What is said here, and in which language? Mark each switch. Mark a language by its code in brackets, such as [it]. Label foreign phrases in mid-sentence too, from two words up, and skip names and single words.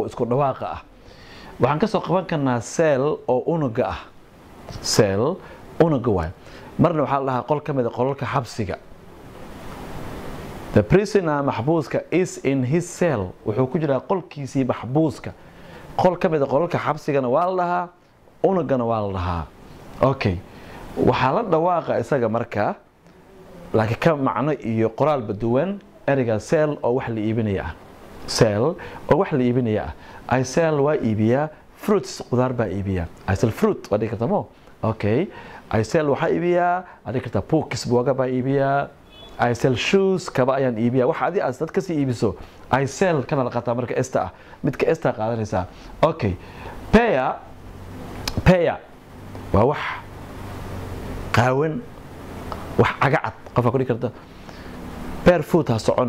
[so] isku dhawaaqa waxaan ka soo qaban karnaa cell oo unuga cell unuga waay marna waxa la dhahaa qol kamid qolalka xabsiga [en] The prisoner [so] maxbuuska [en] is in his cell [so] wuxuu ku jiraa qolkiisii maxbuuska qol ka mid ah qolalka xabsigana waa la dhahaa unugana waa la dhahaa okay waxaa la dhawaaqa isaga markaa laakiin ka macno iyo qoraal baduwan ereyga cell oo wax la iibinaya ah sell oo wax la iibinaya ah [en] I sell [so] waa iibiyaa fruits qudaar baa iibiyaa [en] I sell fruit [so] waa dhigi kartaa mo okay [en] I sell [so] waxaa iibiyaa waa dhigi kartaa books buuga baa iibiyaa [en] I sell shoes [so] kaba ayaan iibiyaa wax adi aad dad kasii iibiso [en] I sell [so] kana la qataa marka esta ah midka esta qaadanaysaa okay paya waa wax qaawan wax cagacad qofka ku dhigi karta barefoot ha socon